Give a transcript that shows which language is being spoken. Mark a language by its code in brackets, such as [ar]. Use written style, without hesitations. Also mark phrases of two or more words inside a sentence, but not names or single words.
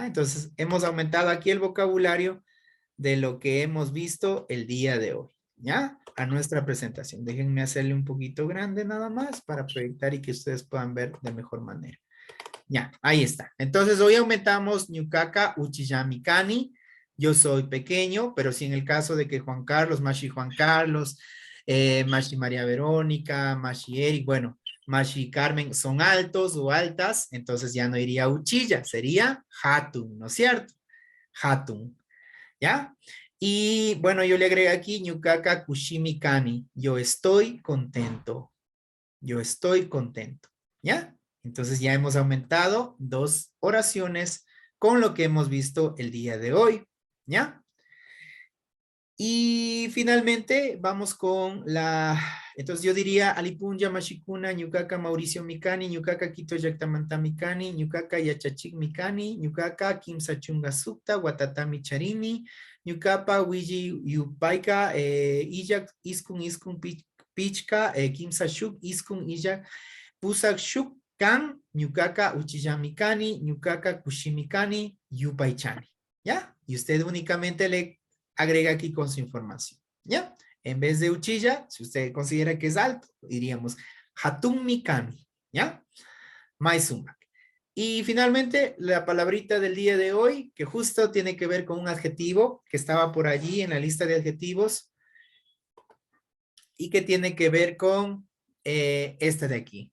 [es] Entonces, hemos aumentado aquí el vocabulario de lo que hemos visto el día de hoy, ¿ya? A nuestra presentación. Déjenme hacerle un poquito grande nada más para proyectar y que ustedes puedan ver de mejor manera. Ya, ahí está. Entonces, hoy aumentamos [qu] Ñucaca, Uchillami, Cani. [es] Yo soy pequeño, pero si en el caso de que Juan Carlos, Mashi Juan Carlos, Mashi María Verónica, Mashi Eric, bueno, Mashi Carmen son altos o altas, entonces ya no iría Uchilla, sería Hatun, ¿no es cierto? Hatun, ¿ya? Y bueno, yo le agrego aquí [qu] Ñucaca, Kushimi, Kani. [es] Yo estoy contento. Yo estoy contento, ¿ya? Entonces ya hemos aumentado 2 oraciones con lo que hemos visto el día de hoy, ¿ya? Y finalmente vamos con entonces yo diría [qu] Alipunja, Mashikuna, Ñucaca, Mauricio Mikani, Ñucaca, Quito, Yactamanta Mikani, Ñucaca, Yachachik Mikani, Ñucaca, Kimsa Chunga Sukta, Watatami Charini, Ñucapa, Wiji Yupaika, Iyak, Iskun, Pichka, Kimsa Shuk, Iskun, Iyak, Pusak Shuk, Kan, Ñucaca, Uchillamikani, Ñucaca, Kushimikani, Yupaichani, [es] ¿ya? Y usted únicamente le agrega aquí con su información, ¿ya? En vez de Uchilla, si usted considera que es alto, diríamos [qu] Hatun Mikani, [es] ¿ya? Maisumak. Y finalmente, la palabrita del día de hoy, que justo tiene que ver con un adjetivo que estaba por allí en la lista de adjetivos y que tiene que ver con este de aquí.